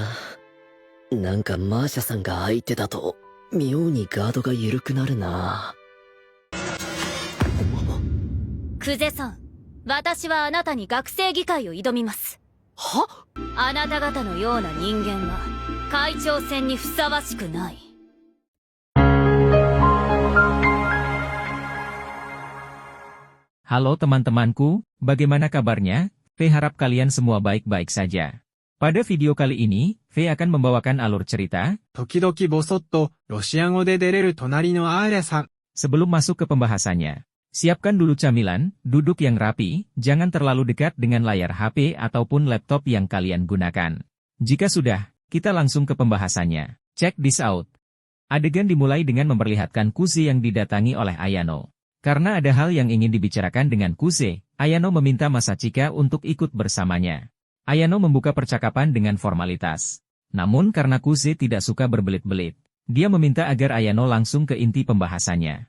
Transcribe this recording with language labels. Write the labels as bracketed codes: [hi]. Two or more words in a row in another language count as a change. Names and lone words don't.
[ja] なんかマーシャさんが相手だと妙にガードが緩くなるな。クゼさん、私はあなたに学生議会を挑みます。は？あなた方のような人間は会長選にふさわしくない。 [id] Halo teman-temanku, bagaimana kabarnya? V harap kalian semua baik-baik saja. Pada video kali ini, V akan membawakan alur cerita. [ja] 時々ボソッとロシア語で出れる隣のアーレさん。 [id] Sebelum masuk ke pembahasannya, siapkan dulu camilan, duduk yang rapi, jangan terlalu dekat dengan layar HP ataupun laptop yang kalian gunakan. Jika sudah, kita langsung ke pembahasannya. [en] Check this out. [id] Adegan dimulai dengan memperlihatkan Kuze yang didatangi oleh Ayano. Karena ada hal yang ingin dibicarakan dengan Kuze, Ayano meminta Masachika untuk ikut bersamanya. Ayano membuka percakapan dengan formalitas. Namun karena Kuze tidak suka berbelit-belit, dia meminta agar Ayano langsung ke inti pembahasannya.